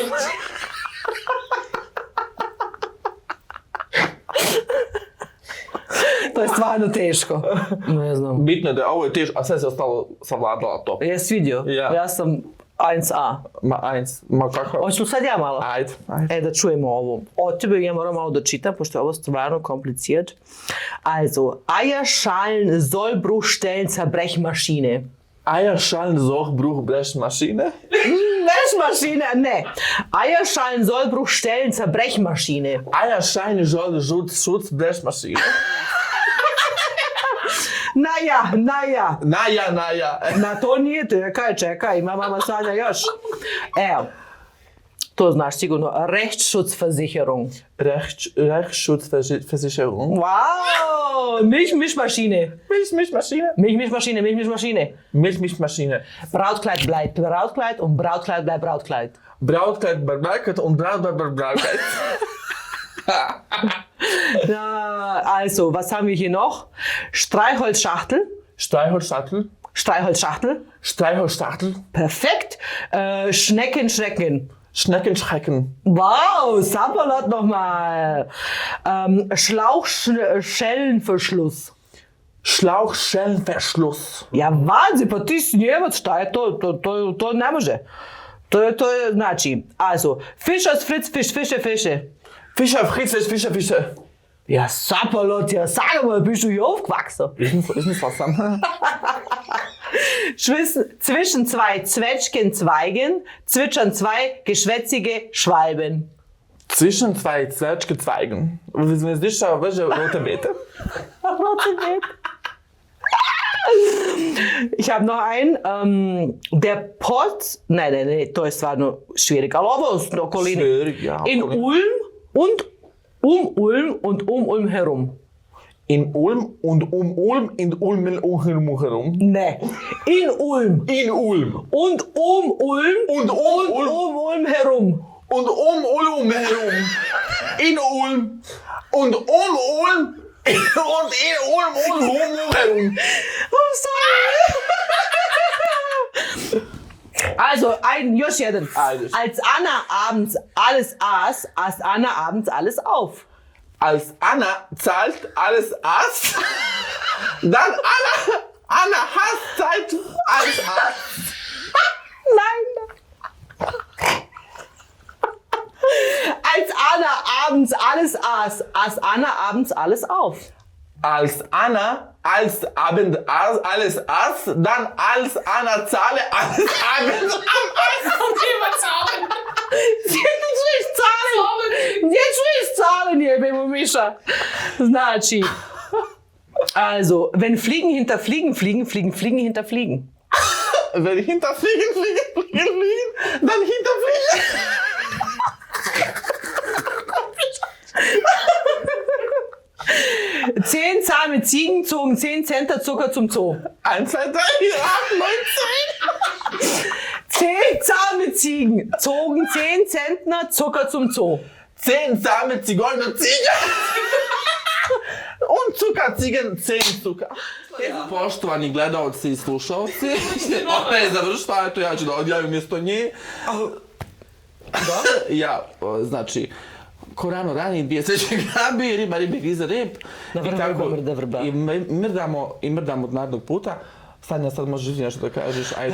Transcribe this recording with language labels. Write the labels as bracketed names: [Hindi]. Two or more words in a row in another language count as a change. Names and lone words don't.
[Bosnian] To je stvarno teško. Ne znam. Bitno je da ovo je teško, a sve se ostalo savladala to. Jesi vidio? Ja sam 1A. Ma kako? Hoću sad ja malo? Ajde. Da čujemo ovo. Od tebe ja moram malo da čitam, pošto je ovo stvarno komplicirat. [German] Also, Eierschalen Sollbruchstellen Zerbrechmaschine. Eierschalen Sollbruchstellen? Brechmaschine, ne. Eierschalen Sollbruchstellen Zerbrechmaschine. Eierschalen Sollbruchstellen. Naja. Na [Bosnian] to nije to, čekaj, ima mama Sanja još. Evo, to znaš sigurno, [German] Rechtsschutzversicherung. Rechtsschutzversicherung. Wow, Milchmischmaschine. Milchmischmaschine. Brautkleid bleibt Brautkleid und Brautkleid bleibt Brautkleid. Brautkleid bleibt Brautkleid und Brautkleid bleibt Brautkleid. Also, was haben wir hier noch? Streichholzschachtel. Perfekt. Schneckenschrecken. Wow, Sapperlot nochmal. Schlauchschellenverschluss. Ja, Wahnsinn, [Bosnian] pa ti si Njemac, šta je to? To ne može. To je znači, [German] also, Fischers Fritz, Fische. Fischer. Ja, Sapperlot, ja, sag mal, bist du hier aufgewachsen? Ist nicht was sam. Zwischen zwei Zwetschgenzweigen zwitschern zwei geschwätzige Schwalben. Zwischen zwei Zwetschgenzweigen. Wenn es nicht so wäre, rote Beete. Ich habe noch einen, der Pott, nein, [Bosnian] to je stvarno schwierig, ali ovo u okolini. [German] In Ulm und Ulm und Ulm herum. In Ulm und Ulm in Ulm herum. Ne. In Ulm. Und Ulm. Und Ulm herum. Und Ulm herum. In Ulm. Und Ulm und in Ulm herum. [English] I'm sorry. [German] Also, [Bosnian] još jedan. [German] Als Anna abends alles aß, aß Anna abends alles auf. Als Anna zahlt alles aß, dann Anna hasst zahlt alles aß. Nein. Als Anna abends alles aß, aß Anna abends alles auf. Als Anna Abend alles aß, dann als Anna zahle alles abends am Aß. [Bosnian] Neću zahlen, jebemo Miša. Znači, [German] also, wenn Fliegen hinter Fliegen fliegen, fliegen Fliegen hinter Fliegen. Wenn hinter Fliegen, dann hinter Fliegen. 10 zahme Ziegen zogen 10 Center Zucker zum Zoo. 1, 2, 3, 4, 8, 9, 10 zahme Ziegen zogen 10 Zentner Zucker zum Zoo. 10 zahme Zigeuner Ziegen. Und Zuckerziegen, 10 Zucker. [Bosnian] Poštovani gledalci i slušalci, ona je završila, eto ja ću da odjavim mjesto nje. Ja, znači, ko rano rani, bije sveće grabi, riba grize rib. Mrda vrba. I mrdamo od narednog puta. Sanja, sad možeš nešto da kažeš, ajde.